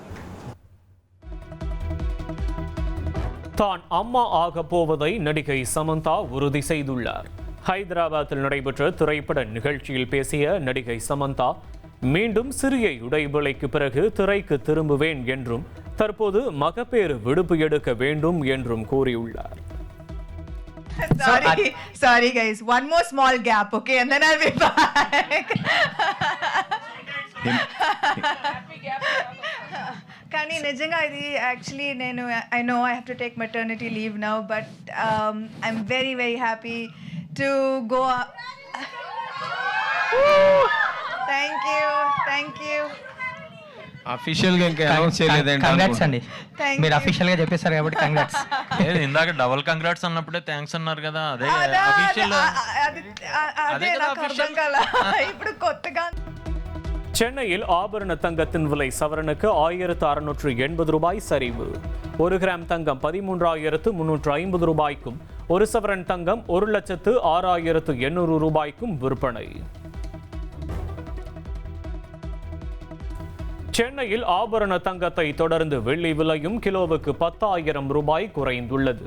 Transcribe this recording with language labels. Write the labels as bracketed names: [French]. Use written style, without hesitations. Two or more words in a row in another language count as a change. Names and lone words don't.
[Tamil] தான் அம்மா ஆக போவதை நடிகை சமந்தா உறுதி செய்துள்ளார். ஹைதராபாத்தில் நடைபெற்ற திரைப்பட நிகழ்ச்சியில் பேசிய நடிகை சமந்தா, மீண்டும் சிறிய இடைவேளைக்கு பிறகு திரைக்கு திரும்புவேன் என்றும் தற்போது மகப்பேறு விடுப்பு எடுக்க வேண்டும் என்றும் கூறியுள்ளார். [English] Sorry guys, one more small gap, okay, and then I'll be back. [Telugu] కానీ నిజంగా ఇది [English] actually I know I have to take maternity leave now, but I'm very very happy to go thank you [Telugu] అఫీషియల్ గా ఇంకా అనౌన్స్ చేయలేదండి. కంగ్రాట్స్ అండి, మీరు అఫీషియల్ గా చెప్పేశారు కాబట్టి కంగ్రాట్స్. ఇందాక [English] double congrats [Telugu] అన్నప్పుడే థ్యాంక్స్ అన్నారు కదా, అదే అఫీషియల్. అదే నాకు అర్థం కాల ఇప్పుడు కొత్తగా. [Tamil] சென்னையில் ஆபரண தங்கத்தின் விலை சவரனுக்கு 1680 ரூபாய் சரிவு. 1 கிராம் தங்கம் 13,350 ரூபாய்க்கும், 1 சவரன் தங்கம் 1,06,800 ரூபாய்க்கும் விற்பனை. சென்னையில் ஆபரண தங்கத்தை தொடர்ந்து வெள்ளி விலையும் கிலோவுக்கு 10,000 ரூபாய் குறைந்துள்ளது.